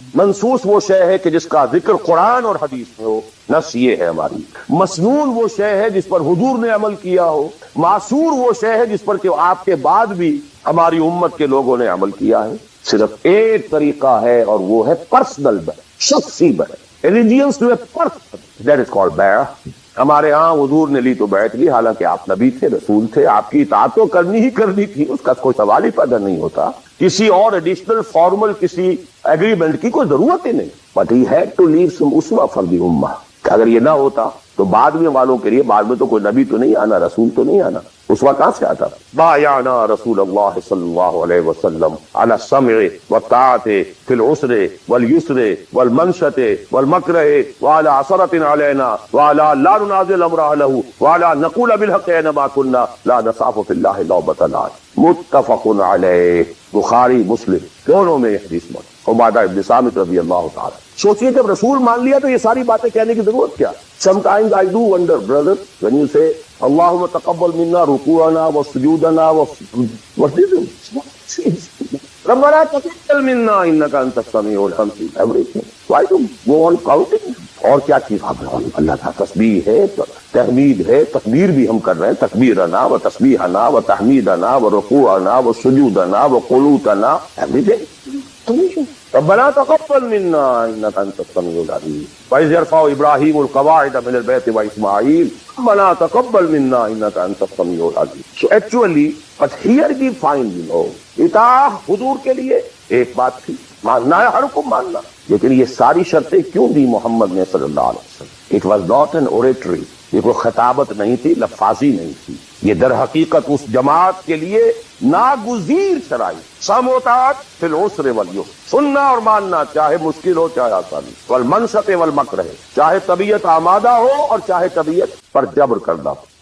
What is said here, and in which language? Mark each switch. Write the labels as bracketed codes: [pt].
[ur] منصوص وہ شے ہے کہ جس کا ذکر قرآن اور حدیث میں ہو، نص یہ ہے ہماری. مسنون وہ شے ہے جس پر حضور نے عمل کیا ہو. معصور وہ شے ہے جس پر کہ آپ کے بعد بھی ہماری امت کے لوگوں نے عمل کیا ہے. صرف ایک طریقہ ہے اور وہ ہے پرسنل بیع، شخصی بیع. [en] Allegiance to a person, that is called بیع. [ur] ہمارے ہاں حضور نے لی تو بیعت لی، حالانکہ آپ نبی تھے، رسول تھے، آپ کی اطاعت تو کرنی ہی کرنی تھی، اس کا کوئی سوال ہی پیدا نہیں ہوتا. کسی اور ایڈیشنل فارمل کسی ایگریمنٹ کی کوئی ضرورت ہی نہیں. [en] But he had to leave some uswa for the ummah. [ur] اگر یہ نہ ہوتا تو بعد میں والوں کے لیے، بعد میں تو کوئی نبی تو نہیں آنا، رسول تو نہیں آنا، اسوا کہاں سے آتا؟ [ar] بایعنا رسول اللہ صلی اللہ علیہ وسلم علی السمع والطاعۃ فی العسر والیسر والمنشۃ والمکرہ وعلی عثرۃ علینا وعلی لا ننازل امر اہلہ وعلی نقول بالحق اینما کنا لا نخاف فی اللہ لومۃ لائم. [ur] متفق علیہ، بخاری مسلم دونوں میں حدیث موجود. عبادہ ابن صامت رضی اللہ تعالی. سوچئے جب رسول مان لیا تو یہ ساری باتیں کہنے کی ضرورت کیا؟ [en] Sometimes I do wonder, brother, when you say [ar] اللہم تقبل منا رکوعنا وسجودنا [en] what is it? [ar] ربنا تقبل منا انک انت السمیع العلیم. [en] Everything. Why do you go on counting? [ur] اور کیا چیز اللہ کا تسبیح ہے، تحمید ہے، تکبیر بھی ہم کر رہے ہیں، [ar] تکبیرنا و تسبیحنا و تحمیدنا و رکوعنا و سجودنا و قنوتنا [ur] everything. [ar] ربنا تقبل منا انك انت السميع العليم واذ يرفع ابراهيم القواعد من البيت واسماعيل ربنا تقبل منا انك انت السميع العليم. [en] So actually, but here we find, [ur] اطاعت حضور کے لیے ایک بات تھی، ماننا ہے ہر کو ماننا، لیکن یہ ساری شرطیں کیوں دی محمد نے صلی اللہ علیہ وسلم؟ [en] It was not an oratory. [ur] یہ کوئی خطابت نہیں تھی، لفاظی نہیں تھی. یہ در حقیقت اس جماعت کے لیے ناگزیر شرائط، [ar] سموتات فی العسر والیسر، [ur] سننا اور ماننا چاہے مشکل ہو چاہے آسان، [ar] والمنشط والمکرہ، [ur] چاہے طبیعت آمادہ ہو اور چاہے طبیعت پر جبر کرنا ہو.